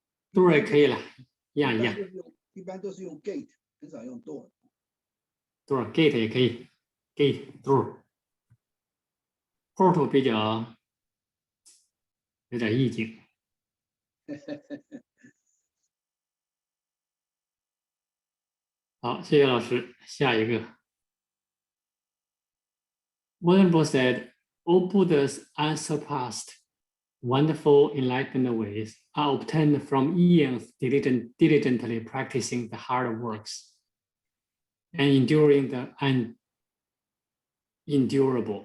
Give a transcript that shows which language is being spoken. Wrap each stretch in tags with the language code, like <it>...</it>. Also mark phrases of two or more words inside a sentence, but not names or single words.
<zh>door 也可以了，一样。一般都是用 gate， 很少用 door。</zh> <en>door gate</en> <zh>也可以 ，</zh> <en>gate door。</en> <zh>portal 比较有点意境。好，谢谢老师。下一个。</zh> <en>Venerable said, "All Buddhas unsurpassed, wonderful enlightened ways are obtained from eons diligently practicing the hard works and enduring the unendurable.</en>